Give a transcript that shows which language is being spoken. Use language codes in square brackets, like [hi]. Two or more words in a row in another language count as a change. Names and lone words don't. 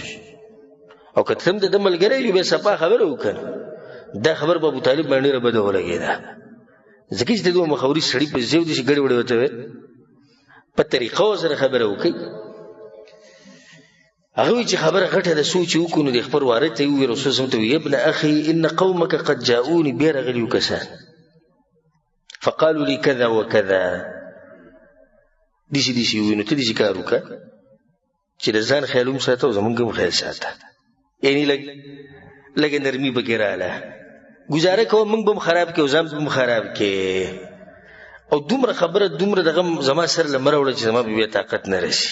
[ps] او که ته هم د ده ملګری یو بیا صفا خبره وکړه. دا خبر په ابو طالب باندې ډېره بده ولګېده، ځکه چې د دوه مخوري سړي په زیو داسې ګډې وړې ورته ویل، په طریقو سره خبره وکړئ. هغه وایي چې خبره غټه ده، څو چې وکړو نو د خپل وارد ته یې وویل، [ar] رسول صلی الله علیه وسلم [ps] ته ویل [ar] ابن اخي ان قومک قد جاؤوني، [ps] بیا راغلي یو کسان [ar] فقالوا لي كذا وكذا، [ps] داسې داسې ووایي. نو ته داسې کار وکړه چې د ځان خیال هم ساته او زمونږ هم خیال ساته، یعنې لږه نرمي پکې راله. ګزاره کوه موږ به هم خراب کړي او ځان به هم خراب کړي، او دومره خبره دومره دغه زما سر له مه راوړه چې زما به بیا طاقت نه رسي.